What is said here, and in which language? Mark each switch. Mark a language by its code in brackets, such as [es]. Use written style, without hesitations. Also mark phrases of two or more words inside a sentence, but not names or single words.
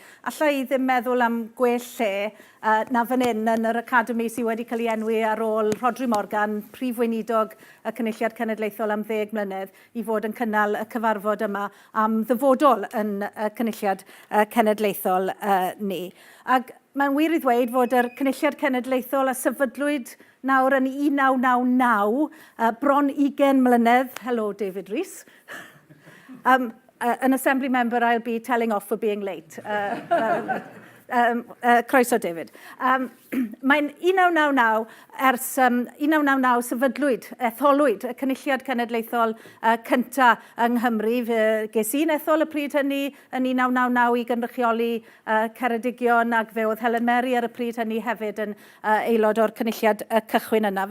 [cy] Alla I ddim meddwl am gwell lle na fan yn yr Academi sydd wedi cael ei enwi ar ôl Rhodri Morgan, prif weinidog y Cynulliad Cenedlaethol am 10 mlynedd, I fod yn cynnal y cyfarfod yma am ddyfodol yn y Cynulliad Cenedlaethol ni. Ac mae'n wir I ddweud fod yr Cynulliad Cenedlaethol a sefydlwyd nawr yn 1999, bron 20 mlynedd. [en] Hello, David Rees. An Assembly member I'll be telling off for being late. [cy] Croeso, David. Mae'n 1999, ers 1999 sefydlwyd, etholwyd y Cynulliad Cenedlaethol cynta yng Nghymru. Ges i'n ethol y pryd hynny yn 1999 I gynrychioli Ceredigion ac fe oedd Helen Mary ar y pryd hynny hefyd yn Aelodau'r Cynulliad cychwyn yna.